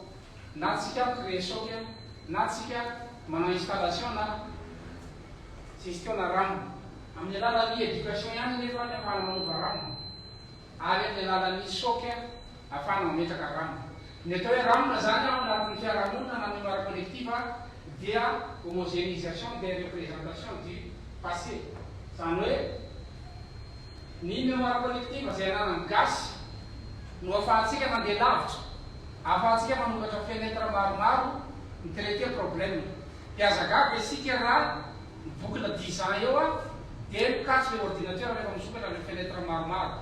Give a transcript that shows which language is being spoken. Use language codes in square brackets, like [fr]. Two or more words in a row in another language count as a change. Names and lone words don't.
[mg] Na tsika créer soc na tsika manao installation na gestion na RAM. Amin'ny alalan'ny éducation ihany nefa ny afahana manova RAM ary amin'ny alalan'ny soc afahana mametraka RAM. Ny atao hoe RAM zany ao anatin'ny fiarahamonina na [fr] mémoire collective [mg] dia [fr] homogénéisation des représentations du passé. [mg] Zany hoe ny [fr] mémoire collective [mg] zay ananany gasy no afahantsika mandeha lavitra, afahantsika manokatra fenêtre maromaro mitraiter problème. Piazagaga isika raha boucle 10 ans eo dia mikatso [fr] le ordinateur [mg] rehefa misokatra [fr] le fenêtre [mg] maromaro.